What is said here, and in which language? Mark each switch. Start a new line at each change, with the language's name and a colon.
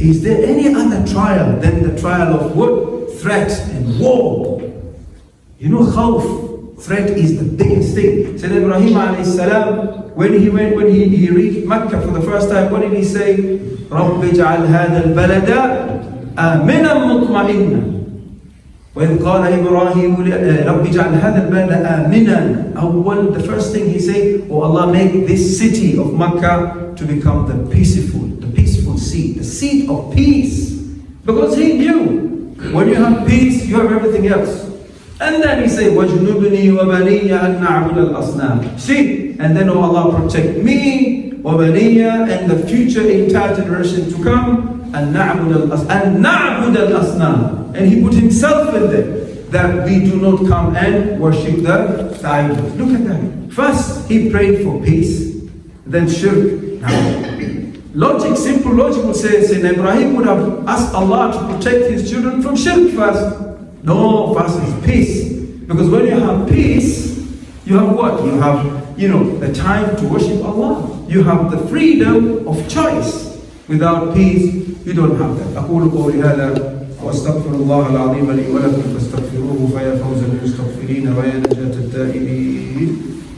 English: Is there any other trial than the trial of what? Threat and war. Khawf, threat is the biggest thing. Sayyidina Ibrahim alayhi salam, when he reached Mecca for the first time, what did he say?
Arabic: رَبِّ اجْعَلْ هَذَا الْبَلَدَ آمِنًا مُطْمَئِنًّا. وإذ قال إبراهيم رب اجعل هذا البلد آمنا.
English: The first thing he said, oh Allah, make this city of Makkah to become the peaceful seat, the seat of peace. Because he knew, when you have peace, you have everything else. And then he said,
Arabic: وَجْنُبْنِي وَبَنِيَّ أَن نَعْبُدَ الْأَصْنَامِ.
English: See, and then, oh Allah, protect me,
Arabic: وَبَنِيَّ,
English: and the future entire generation to come,
Arabic: أن نعبد الأصنام.
English: And he put himself in there, that we do not come and worship the idols. Look at that. First, he prayed for peace, then shirk. Now, simple logic would say, Ibrahim would have asked Allah to protect his children from shirk first. No, first is peace. Because when you have peace, you have what? You have, the time to worship Allah. You have the freedom of choice. Without peace, you don't have that.
Arabic: أقول قولي هذا وأستغفر الله العظيم لي ولكم فاستغفروه فيا فوز المستغفرين ويا نجاة التائبين.